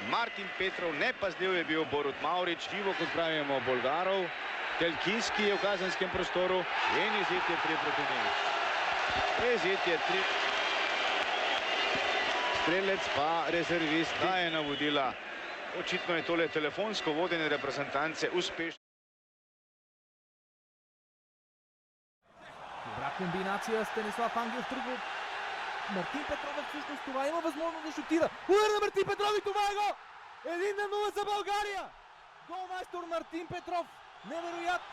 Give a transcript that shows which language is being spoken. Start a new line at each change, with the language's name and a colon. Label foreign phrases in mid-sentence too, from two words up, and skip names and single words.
Slovenian: Martin Petrov, nepazljiv je bil Borut Maurič, živo, kot pravimo, Bolgarov. Telkinski je v kazenskem prostoru in izid je 3-0. Izid je 3. Strelec pa rezervist daje navodila. Očitno je tole telefonsko vodenje reprezentance uspešno.
Bulgarian: Добра комбинация, Станислав Ангелов тръгва. Мартин Петров всъщност това има възможност да шутира. Удар на Мартин Петров и това е гол! 1-0 за България! Голмайстор Мартин Петров. Невероятно!